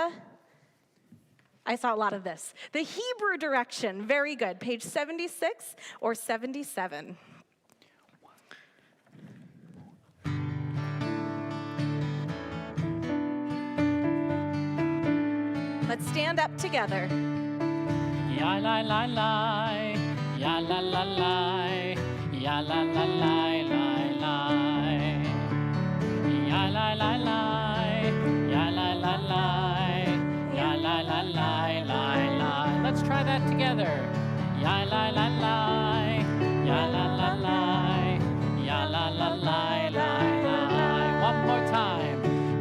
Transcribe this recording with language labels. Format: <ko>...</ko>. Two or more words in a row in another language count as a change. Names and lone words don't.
<en>I saw a lot of this. The Hebrew direction. Very good. Page 76 or 77. Let's stand up together. Ya la la la, ya la la la, ya la la la la, ya la la la, ya la la la, ya la la la. Let's try that together. Ya la la la, ya la la la, ya la la la. One more time.</en>